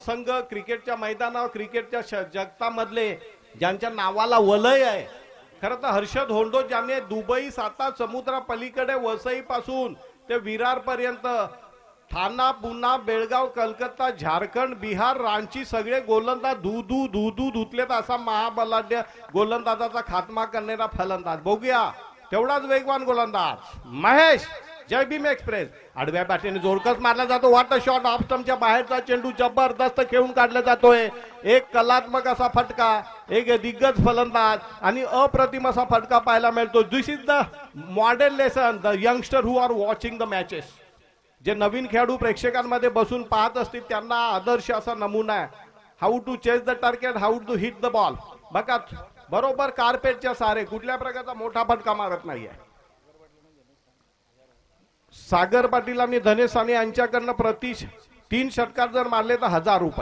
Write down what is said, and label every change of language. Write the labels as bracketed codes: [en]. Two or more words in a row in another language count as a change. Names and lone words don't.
[mr] संघ क्रिकेटच्या मैदानावर क्रिकेटच्या जगतामधले ज्यांच्या नावाला वलय आहे, खरं तर हर्षद होंडो ज्याने दुबई साता समुद्रा पलीकडे वसई पासून ते विरार पर्यंत ठाणा पुणा बेळगाव कलकत्ता झारखंड बिहार रांची सगळे गोलंदाज धू धुतलेत असा महाबलाढ्य गोलंदाजाचा खात्मा करणारा फलंदाज. बघूया तेवढाच वेगवान गोलंदाज महेश जय भीम एक्सप्रेस. आडव्या बॅटीने जोरकस मारला जातो. [en] water shot [mr] ऑफ स्टंपच्या बाहेरचा चेंडू जबरदस्त खेळून काढला जातोय. एक कलात्मक असा फटका, एक दिग्गज फलंदाज आणि अप्रतिम असा फटका पाहायला मिळतो. [en] This is the model lesson the youngster who are watching the matches. [mr] जे नवीन खेळाडू प्रेक्षकांमध्ये बसून पाहत असतील त्यांना आदर्श असा नमुना आहे. [en] How to chase the target, how to hit the ball. [mr] बघा बरोबर कार्पेटच्या सारे कुठल्या प्रकारचा मोठा फटका मारत नाहीये. सागर पाटील आणि धनेश साने यांच्याकडनं प्रति 3 षटकार जर मारले तर 1000 रुपये.